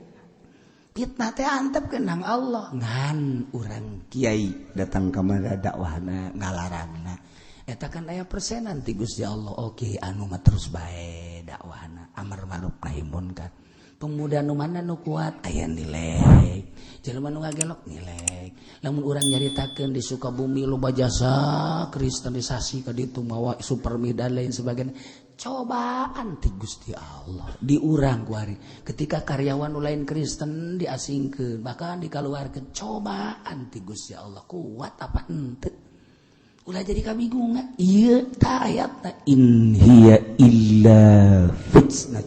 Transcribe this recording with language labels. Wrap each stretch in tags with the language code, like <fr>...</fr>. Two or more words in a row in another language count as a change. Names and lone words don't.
<su>teh antep keunang Allah ngan urang kiai datang ka mana dakwahna ngalarangna eta kan aya persenan ti Gusti Allah oke anu mah terus bae dakwahna</su> <ar>أمر معروف نهي منكر.</ar> <su>Pemuda nu mana nu kuat aya nilai. Jelema nu ngagelok nilai. Lamun urang nyaritakeun di Sukabumi loba jasa kristenisasi ka ditu mawa supermi</su> <id>dan lain sebagainya.</id> <su>Cobaan ti Gusti Allah di urang kuari. Ketika karyawan nu lain Kristen diasingkeun bahkan dikaluarkeun cobaan ti Gusti Allah. Kuat apa henteu? Ulah jadi kabingungan. Ieu ta ayatna</su> <ar>إن هي إلا فتنة.</ar>